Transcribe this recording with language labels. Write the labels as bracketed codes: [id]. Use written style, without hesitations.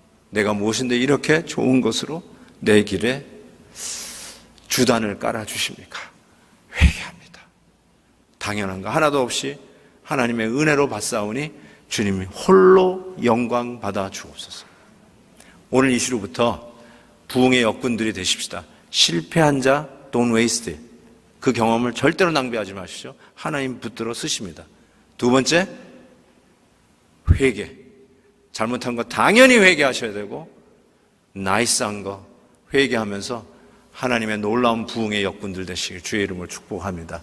[ko] 내가 무엇인데 이렇게 좋은 것으로 내 길에 주단을 깔아주십니까? 회개합니다. 당연한 거 하나도 없이 하나님의 은혜로 받사오니 주님이 홀로 영광 받아 주옵소서. 오늘 이 시로부터 부흥의 역군들이 되십시다. 실패한 자 [en] don't waste it. [ko] 그 경험을 절대로 낭비하지 마시죠. 하나님 붙들어 쓰십니다. 두 번째, 회개. 잘못한 거 당연히 회개하셔야 되고 나이스한 거 회개하면서 하나님의 놀라운 부흥의 역군들 되시길 주의 이름으로 축복합니다.